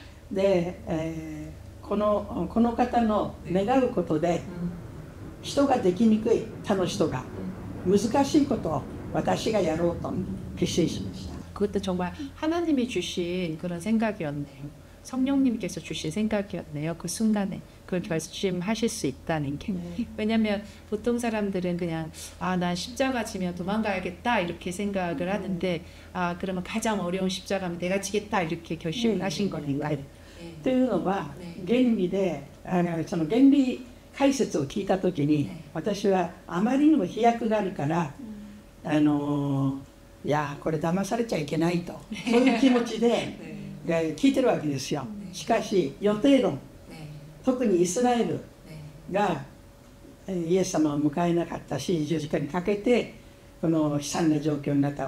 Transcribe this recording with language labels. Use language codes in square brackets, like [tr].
[ja] で、この方の願うことで人ができにくい他の人が難しいことを私がやろうと決心しました。 [ko] 그것도 정말 하나님이 주신 그런 생각이었네요. 성령님께서 주신 생각이었네요. 그 순간에 그걸 결심하실 수 있다는 게. 왜냐하면 보통 사람들은 그냥 난 십자가 지면 도망가야겠다 이렇게 생각을 하는데 그러면 가장 어려운 십자가면 내가 지겠다 이렇게 결심을 하신 거니까. [ja] というのは原理でその原理解説を聞いた時に私はあまりにも飛躍があるからいやこれ騙されちゃいけないとそういう気持ちで聞いてるわけですよ。しかし予定論、特にイスラエルがイエス様を迎えなかったし十字架にかけてこの悲惨な状況になった。